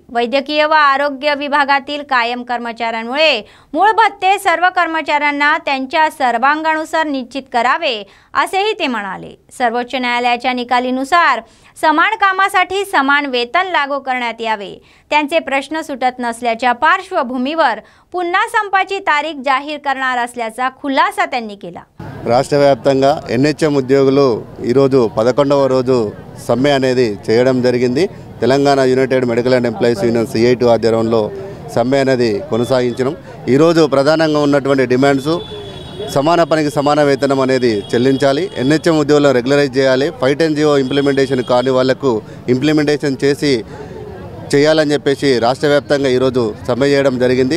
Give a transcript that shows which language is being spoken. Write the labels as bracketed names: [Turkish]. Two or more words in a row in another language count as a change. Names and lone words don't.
[Marathi] वैद्यकीय व आरोग्य विभागातील कायम कर्मचाऱ्यांमुळे मूळ भत्ते सर्व कर्मचाऱ्यांना त्यांच्या सर्वांगानुसार निश्चित करावे असेही ते म्हणाले। सर्वोच्च न्यायालयाच्या निकालानुसार समान कामासाठी समान वेतन लागू करण्यात यावे। त्यांचे प्रश्न सुटत नसल्याच्या पार्श्वभूमीवर पुन्हा संपाची तारीख जाहीर करणार असल्याचा खुलासा त्यांनी केला। [Telugu] రాష్ట్ర వ్యాప్తంగా NHM ఉద్యోగులు ఈరోజు 11వ రోజు సమ్మె అనేది చేయడం జరిగింది। తెలంగాణ యునైటెడ్ మెడికల్ అండ్ ఎంప్లాయీస్ యూనియన్ CITU ఆధ్వర్యంలో సమ్మె అనేది కొనసాగించడం। ఈరోజు ప్రధానంగా ఉన్నటువంటి డిమాండ్స్ సమాన పనికి సమాన వేతనం అనేది చెల్లించాలి, NHM ఉద్యోగులను రెగ్యులరైజ్ చేయాలి, 510 ఇంప్లిమెంటేషన్ కాని వాళ్లకు ఇంప్లిమెంటేషన్ చేయాలని చెప్పేసి రాష్ట్ర వ్యాప్తంగా ఈరోజు సమ్మె చేయడం జరిగింది।